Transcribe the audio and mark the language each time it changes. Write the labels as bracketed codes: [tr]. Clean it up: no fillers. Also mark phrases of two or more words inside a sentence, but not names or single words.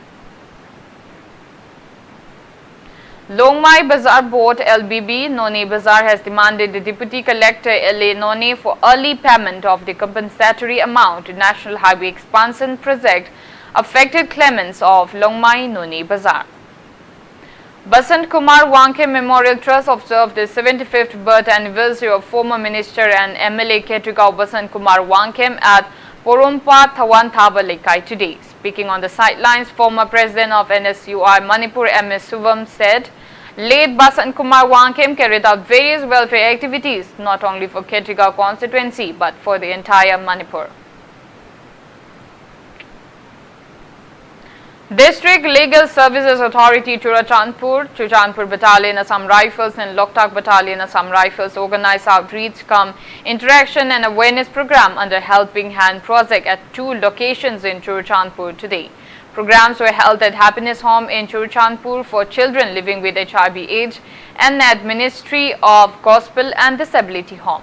[en] Longmai Bazar Board LBB Noni Bazar has demanded the Deputy Collector LA Noni for early payment of the compensatory amount to National Highway Expansion Project affected claimants of Longmai Noni Bazar. Basant Kumar Wanke Memorial Trust observed the 75th birth anniversary of former Minister and MLA Ketrigaon Basant Kumar Wankem at Porumpa Thawan Thaba Lekai today. Speaking on the sidelines, former President of NSUI Manipur MS Suvam said, late Basant Kumar Wankem carried out various welfare activities not only for Ketrigaon constituency but for the entire Manipur. District Legal Services Authority Churachandpur Battalion Assam Rifles and Loktak Battalion Assam Rifles organized outreach cum interaction and awareness program under Helping Hand project at 2 locations in Churachandpur today. Programs were held at Happiness Home in Churachandpur for children living with HIV/AIDS and at Ministry of Gospel and Disability Home.